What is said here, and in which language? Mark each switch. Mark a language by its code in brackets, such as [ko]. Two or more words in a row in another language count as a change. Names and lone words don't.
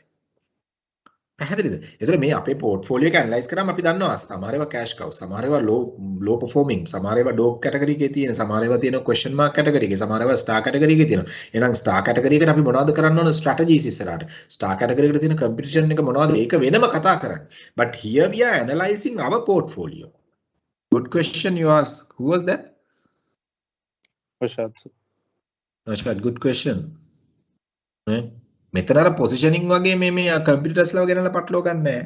[si] පැහැදිලිද? ඒතර මේ අපේ portfolio එක analyze කරාම අපි දන්නවා සමහර ඒවා [en] cash cow, [si] සමහර ඒවා [en] low performing, [si] සමහර ඒවා [en] dog category [si] එකේ තියෙන, සමහර ඒවා තියෙන [en] question mark category [si] එකේ, සමහර ඒවා [en] star category [si] එකේ තියෙනවා. එහෙනම් [en] star category [si] එකට අපි මොනවද කරන්න ඕන strategies ඉස්සරහට. [en] star category [si] එකට තියෙන competition එක මොනවද? ඒක වෙනම කතා කරන්නේ. [en] But here we are analyzing our portfolio. Good question you ask. Who was that? Ashad, good question. Right? [si] මෙතන අර පොසිෂනින් වගේ මේ කම්පියුටර්ස්ලා ගෙනලා පටලව ගන්න නැහැ.